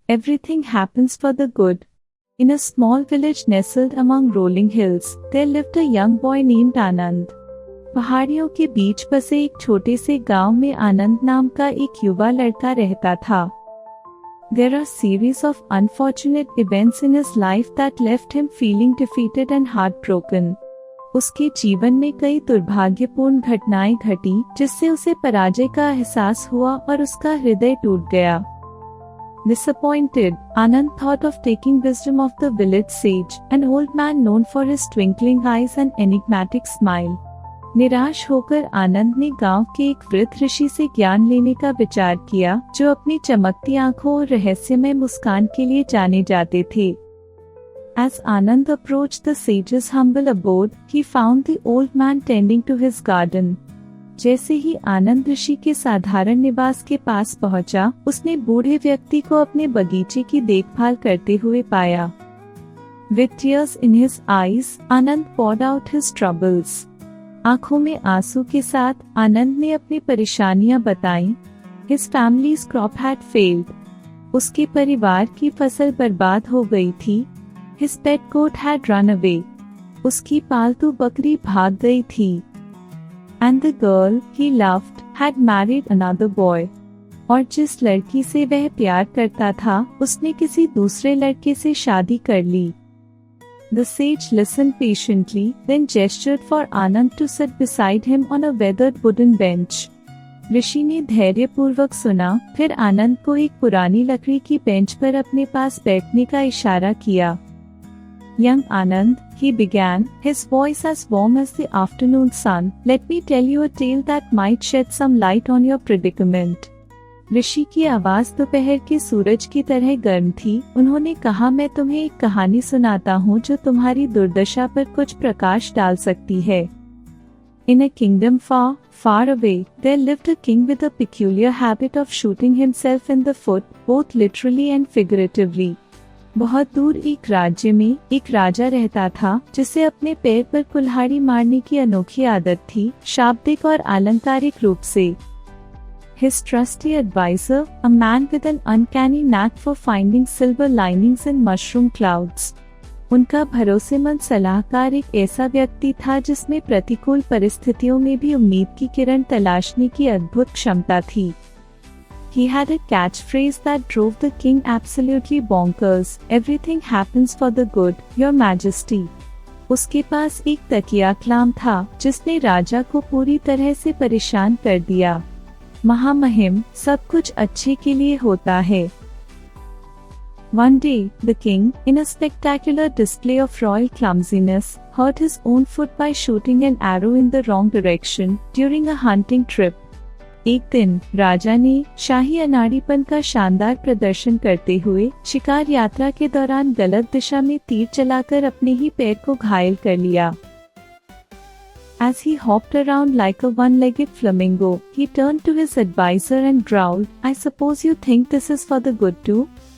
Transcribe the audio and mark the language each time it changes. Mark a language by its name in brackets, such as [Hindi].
[English] Everything happens for the good. In a small village nestled among rolling hills, there lived a young boy named Anand. [Hindi] पहाड़ियों के बीच बसे एक छोटे से गांव में आनंद नाम का एक युवा लड़का रहता था. [English] There are series of unfortunate events in his life that left him feeling defeated and heartbroken. [Hindi] उसके जीवन में कई दुर्भाग्यपूर्ण घटनाएं घटी जिससे उसे पराजय का एहसास हुआ और उसका हृदय टूट गया. [English] Disappointed, Anand thought of taking wisdom of the village sage, an old man known for his twinkling eyes and enigmatic smile. [Hindi] निराश होकर आनंद ने गांव के एक वृद्ध ऋषि से ज्ञान लेने का विचार किया जो अपनी चमकती आंखों और रहस्यमय मुस्कान के लिए जाने जाते थे. [English] As Anand approached the sage's humble abode, he found the old man tending to his garden. [Hindi] जैसे ही आनंद ऋषि के साधारण निवास के पास पहुंचा, उसने बूढ़े व्यक्ति को अपने बगीचे की देखभाल करते हुए पाया. [English] With tears in his eyes, Anand poured out his troubles. [Hindi] आंखों में आंसू के साथ आनंद ने अपनी परेशानियां बताईं. [English] His family's crop had failed. [Hindi] उसके परिवार की फसल बर्बाद हो गई थी. [English] His pet goat had run away. [Hindi] उसकी पालतू बकरी भाग गई थी. [English] And the girl he loved had married another boy. [Hindi] और जिस लड़की से वह प्यार करता था, उसने किसी दूसरे लड़के से शादी कर ली. [English] The sage listened patiently, then gestured for Anand to sit beside him on a weathered wooden bench. [Hindi] ऋषि ने धैर्यपूर्वक सुना, फिर आनंद को एक पुरानी लकड़ी की बेंच पर अपने पास बैठने का इशारा किया. [English] Young Anand, he began, his voice as warm as the afternoon sun, let me tell you a tale that might shed some light on your predicament. [Hindi] ऋषि की आवाज दोपहर के सूरज की तरह गर्म थी. उन्होंने कहा, मैं तुम्हें एक कहानी सुनाता हूँ जो तुम्हारी दुर्दशा पर कुछ प्रकाश डाल सकती है. [English] In a kingdom far, far away, there lived a king with a peculiar habit of shooting himself in the foot, both literally and figuratively. [Hindi] बहुत दूर एक राज्य में एक राजा रहता था जिसे अपने पैर पर कुल्हाड़ी मारने की अनोखी आदत थी, शाब्दिक और अलंकारिक रूप से. [English] His trusty advisor, a man with an uncanny knack for finding silver linings in mushroom clouds. [Hindi] उनका भरोसेमंद सलाहकार एक ऐसा व्यक्ति था जिसमें प्रतिकूल परिस्थितियों में भी उम्मीद की किरण तलाशने की अद्भुत क्षमता थी. [English] He had a catchphrase that drove the king absolutely bonkers. Everything happens for the good, your majesty. [Hindi] उसके पास एक तकिया कलाम था जिसने राजा को पूरी तरह से परेशान कर दिया. महामहिम, सब कुछ अच्छे के लिए होता है. [English] One day, the king, in a spectacular display of royal clumsiness, hurt his own foot by shooting an arrow in the wrong direction during a hunting trip. [Hindi] एक दिन राजा ने शाही अनाड़ीपन का शानदार प्रदर्शन करते हुए शिकार यात्रा के दौरान गलत दिशा में तीर चलाकर अपने ही पैर को घायल कर लिया. [English] As he hopped around like a one-legged flamingo, he turned to his advisor and growled, I suppose you think this is for the good too?